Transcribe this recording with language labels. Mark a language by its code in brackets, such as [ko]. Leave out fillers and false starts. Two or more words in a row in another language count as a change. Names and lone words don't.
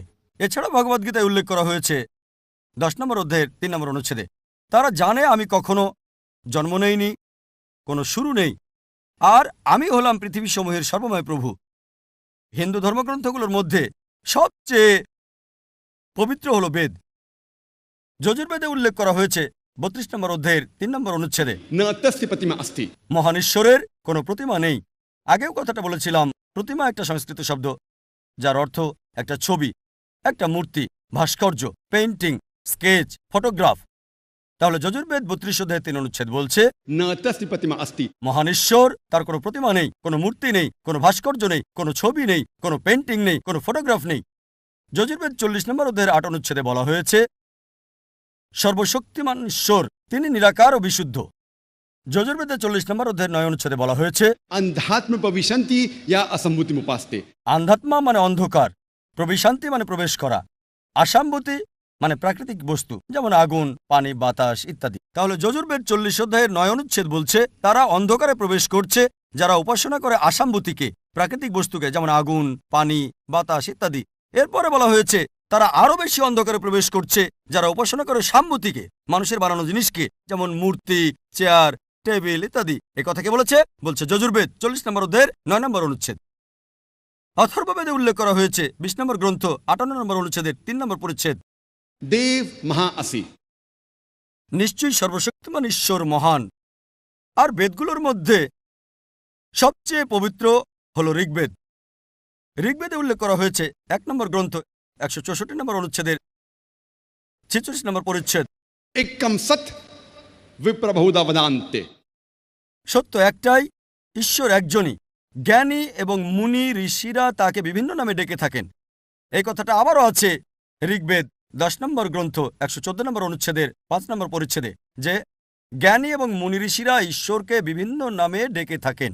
[bn] এছাড়া ভগবদ্গীতায় উল্লেখ করা হয়েছে 10 নম্বর অধ্যায়ের 3 নম্বর অনুচ্ছেদে, তারা জানে আমি কখনো জন্ম নেইনি, কোনো শুরু নেই, আর আমি হলাম পৃথিবী সমূহের সর্বময় প্রভু। হিন্দু ধর্মগ্রন্থগুলোর মধ্যে সবচেয়ে পবিত্র হল বেদ। যজুর্বেদে উল্লেখ করা হয়েছে 32 নম্বর অধ্যায়ের 3 নম্বর অনুচ্ছেদে, [sa] न तस्य प्रतिमा अस्ति। [bn] মহান ঈশ্বরের কোনো প্রতিমা নেই। আগেও কথাটা বলেছিলাম, প্রতিমা একটা সংস্কৃত শব্দ যার অর্থ একটা ছবি, একটা মূর্তি, ভাস্কর্য, পেইন্টিং, স্কেচ, ফটোগ্রাফ। তাহলে যজুর্বেদ 32 অধ্যায়ের 3 অনুচ্ছেদ বলছে [sa] न तस्य प्रतिमा अस्ति। [bn] মহান ঈশ্বর, তার কোনো প্রতিমা নেই, কোনো মূর্তি নেই, কোনো ভাস্কর্য নেই, কোনো ছবি নেই, কোনো পেইন্টিং নেই, কোনো ফটোগ্রাফ নেই। যজুর্বেদ 40 নম্বর অধ্যায়ের 8 অনুচ্ছেদে বলা হয়েছে সর্বশক্তিমান ঈশ্বর, তিনি নিরাকার ও বিশুদ্ধ। যজুর্বেদে 40 নম্বর অধ্যায়ের 9 অনুচ্ছেদে বলা হয়েছে [sa] अंधात्म प्रविशन्ति या असम्मुतिमुपास्ते। [bn] আন্ধাত্মা মানে অন্ধকার, প্রবিশান্তি মানে প্রবেশ করা, আসাম্বতী মানে প্রাকৃতিক বস্তু যেমন আগুন, পানি, বাতাস ইত্যাদি। তাহলে যজুর্বেদ 40 অধ্যায়ের 9 অনুচ্ছেদ বলছে তারা অন্ধকারে প্রবেশ করছে যারা উপাসনা করে আসাম্বতীকে, প্রাকৃতিক বস্তুকে যেমন আগুন, পানি, বাতাস ইত্যাদি। এরপরে বলা হয়েছে তারা আরো বেশি অন্ধকারে প্রবেশ করছে যারা উপাসনা করে সাম্যতিকে, মানুষের বানানো জিনিসকে যেমন মূর্তি, চেয়ার, টেবিল ইত্যাদি। এ কথা কে বলেছে? বলছে যজুর্বেদ 40 নম্বর অধ্যায়ের 9 নম্বর অনুচ্ছেদ। অথর্ববেদে উল্লেখ করা হয়েছে 20 নম্বর গ্রন্থ 58 নম্বর অনুচ্ছেদের 3 নম্বর পরিচ্ছেদ, [sa] देव महा असि। [bn] নিশ্চয়ই সর্বশক্তিমান ঈশ্বর মহান। আর বেদগুলোর মধ্যে সবচেয়ে পবিত্র হল ঋগ্বেদ। ঋগ্বেদে উল্লেখ করা হয়েছে 1 নম্বর গ্রন্থ 164 নম্বর অনুচ্ছেদের 46 নম্বর পরিচ্ছেদ, [sa] एकम सत विप्रबहुधा वदान्ते। [bn] সত্য একটাই, ঈশ্বর একজনই। জ্ঞানী এবং মুনি ঋষিরা তাকে বিভিন্ন নামে ডেকে থাকেন। এই কথাটা আবারও আছে ঋগ্বেদ 10 নম্বর গ্রন্থ 114 নম্বর অনুচ্ছেদের 5 নম্বর পরিচ্ছেদে, যে জ্ঞানী এবং মুনি ঋষিরা ঈশ্বরকে বিভিন্ন নামে ডেকে থাকেন।